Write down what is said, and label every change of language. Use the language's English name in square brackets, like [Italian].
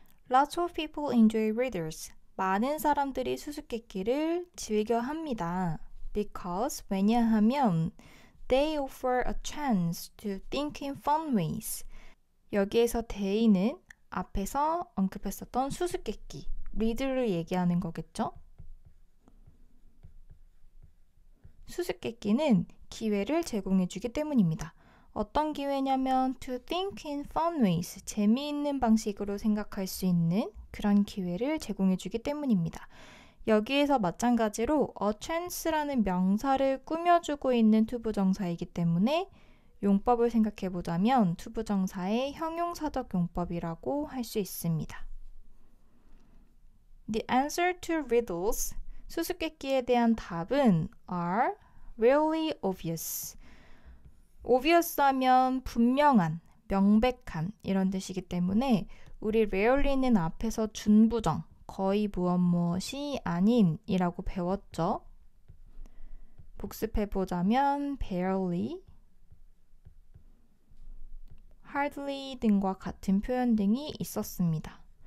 [English] Lots of people enjoy riddles. [Korean] 많은 사람들이 수수께끼를 즐겨 합니다. [English] Because, [Korean] 왜냐하면 [English] they offer a chance to think in fun ways. [Korean] 여기에서 they는 앞에서 언급했었던 수수께끼, riddle를 얘기하는 거겠죠? 수수께끼는 기회를 제공해주기 때문입니다. 어떤 기회냐면 [English] to think in fun ways, [Korean] 재미있는 방식으로 생각할 수 있는 그런 기회를 제공해주기 때문입니다. 여기에서 마찬가지로 a chance라는 명사를 꾸며주고 있는 투부정사이기 때문에 용법을 생각해보자면 투부정사의 형용사적 용법이라고 할 수 있습니다. [English] The answer to riddles, [Korean] 수수께끼에 대한 답은 [English] are really obvious. [Korean] obvious 하면 분명한, 명백한 이런 뜻이기 때문에 우리 rarely는 앞에서 준부정, 거의 무엇이 아닌 이라고 배웠죠. 복습해보자면 barely, hardly 등과 같은 표현 등이 있었습니다.